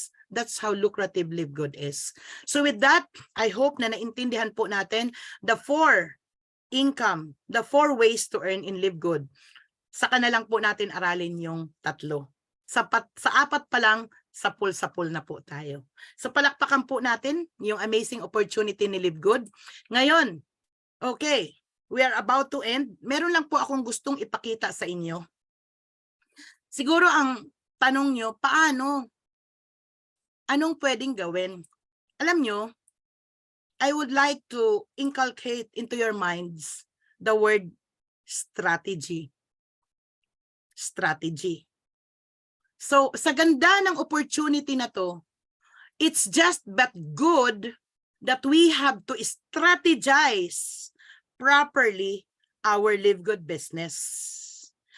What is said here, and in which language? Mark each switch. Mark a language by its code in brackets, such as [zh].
[en] That's how lucrative Live Good is. So with that, I hope [tl] na naintindihan po natin [en] the 4 income, the 4 ways to earn in Live Good. [tl] Saka na lang po natin aralin yung 3. Sa 4 pa lang, sa pool na po tayo. So palakpakan po natin yung [en] amazing opportunity [tl] ni Live Good. [en] Ngayon, okay, we are about to end. [tl] Meron lang po akong gustong ipakita sa inyo. Siguro ang tanong nyo, paano? Anong pwedeng gawin? Alam nyo, [en] I would like to inculcate into your minds the word strategy. Strategy. So, [tl] sa ganda ng opportunity na to, [en] it's just but good that we have to strategize properly our Live Good business.